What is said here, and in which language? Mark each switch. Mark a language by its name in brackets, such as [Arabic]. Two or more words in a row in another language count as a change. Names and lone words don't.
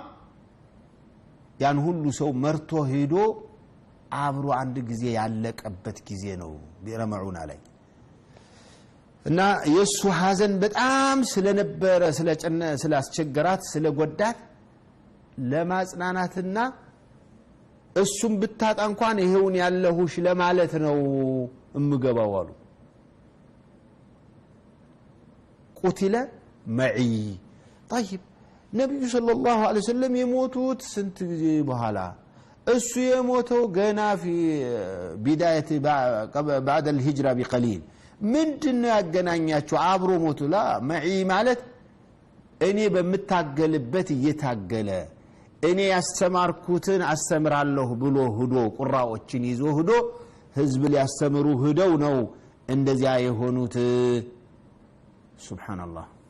[Amharic] ያን ሁሉ ሰው መርቶ ሄዶ አብሮ አንድ ጊዜ ያለቀበት ጊዜ ነው ቢረመዑና ላይ እና የሱ ሐዘን በጣም ስለነበረ ስላስቸገራት ስለጎዳት ለማጽናናትና እሱም ብታጣ እንኳን ይሄውን ያለሁሽ ለማለት ነው እምገባው አሉ [Arabic] قتل معي طيب [Amharic] ነብዩ [Arabic] صلى الله عليه وسلم [Amharic] የሞቱት ስንት ጊዜ በኋላ እሱ የሞተው ገና [Arabic] في بدايه بعد الهجره بقليل [Amharic] ምንድነው ያገናኛቸው አብሮ ሞቱ ላ معي ማለት እኔ በመታገልበት እየታገለ እኔ ያስተማርኩትን አስተምራለሁ ብሎ ሄዶ ቁራዎችን ይዞ ሄዶ ህዝብ ሊያስተምሩ ሄደው ነው እንደዚያ የሆኑት ሱብሃንአላህ